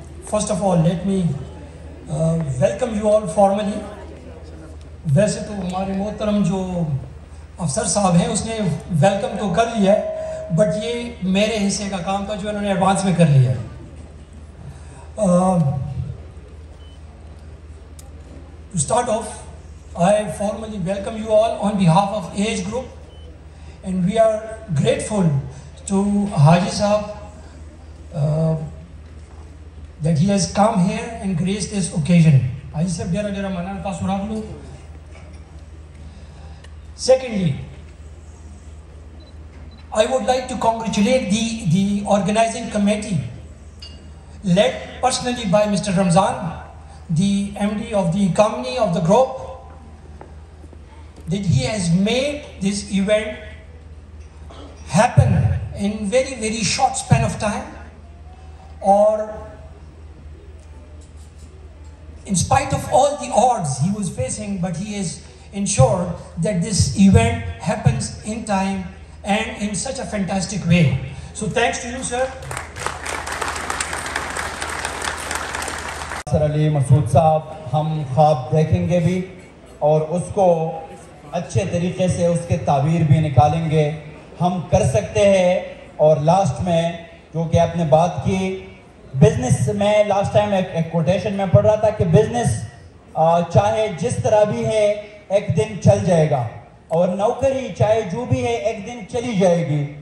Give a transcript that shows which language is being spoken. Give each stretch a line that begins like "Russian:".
English: First of all let me welcome you all formally.
Urdu: ویسے تو ہمارے محترم جو افسر صاحب ہیں اس نے ویلکم تو کر لیا ہے, بٹ یہ میرے حصے کا کام تھا جو انہوں نے ایڈوانس میں کر لیا ہے.
English: To start off, I formally welcome you all on behalf of Age Group, and we are grateful to Haji Sahab that he has come here and graced this occasion.
Pashto: Haji Sahab dera manan ka surag lo.
English: Secondly, I would like to congratulate the organizing committee led personally by Mr. Ramzan, the MD of the company of the group, that he has made this event happen in very, very short span of time, or in spite of all the odds he was facing, but he has ensured that this event happens in time and in such a fantastic way. So thanks to you, sir.
Urdu: سر علی مسعود صاحب, ہم خواب دیکھیں گے بھی اور اس کو اچھے طریقے سے اس کے تعبیر بھی نکالیں گے. ہم کر سکتے ہیں. اور لاسٹ میں جو کہ آپ نے بات کی بزنس میں, لاسٹ ٹائم ایک کوٹیشن میں پڑھ رہا تھا کہ بزنس چاہے جس طرح بھی ہے ایک دن چل جائے گا, اور نوکری چاہے جو بھی ہے ایک دن چلی جائے گی.